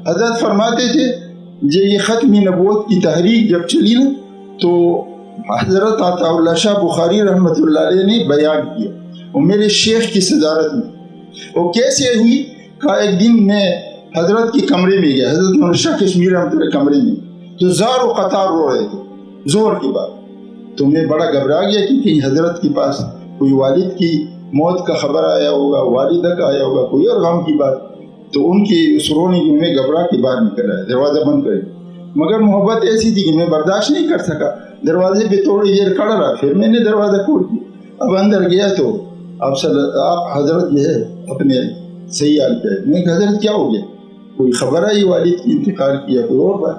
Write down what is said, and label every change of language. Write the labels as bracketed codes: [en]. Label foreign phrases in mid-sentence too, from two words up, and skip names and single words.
[ur] حضرت فرماتے تھے جب یہ ختم نبوت کی تحریک جب چلی نا تو حضرت عطا اللہ شاہ بخاری [ar] رحمۃ اللہ علیہ [ur] نے بیان کیا، وہ میرے شیخ کی صدارت میں، وہ کیسے ہوئی؟ کہا ایک دن میں حضرت کے کمرے میں گیا، حضرت مولانا شاہ کشمیر [ar] رحمۃ اللہ [ur] کمرے میں، تو زار و قطار رو رہے تھے زور کی بات، تو میں بڑا گھبرا گیا کہ کہیں حضرت کے پاس کوئی والد کی موت کا خبر آیا ہوگا، والدہ کا آیا ہوگا، کوئی اور غم کی بات، تو ان کی اس رونے کی میں گھبرا کے باہر نکل آیا، دروازہ بند کرے، مگر محبت ایسی تھی کہ میں برداشت نہیں کر سکا، دروازے پہ تھوڑی دیر کھڑا رہا، پھر میں نے دروازہ کھول دیا، اب اندر گیا تو آپ حضرت جو ہے اپنے صحیح حال پہ، میں کہ حضرت کیا ہو گیا، کوئی خبر آئی والد کی انتقال کیا، کوئی اور بات؟